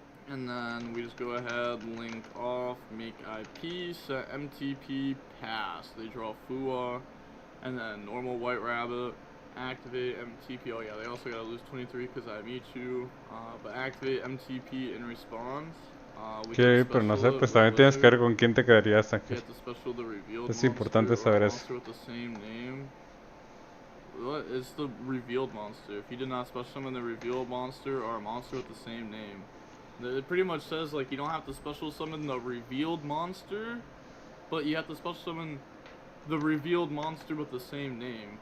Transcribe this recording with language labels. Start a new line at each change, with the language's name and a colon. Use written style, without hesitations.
English: And then we just go ahead, link off, make IP, set MTP, pass. They draw Fua, and then normal white rabbit, activate MTP. Oh yeah, they also gotta lose 23 because I meet you. But activate MTP in response.
Spanish: Ok, pero no sé, pues también tienes que ver con quién te quedarías aquí. Es importante saber eso.
English: With the same name. What is the revealed monster? If you did not special summon the revealed monster or a monster with the same name. It pretty much says, like, you don't have to special summon the revealed monster, but you have to special summon the revealed monster with the same name.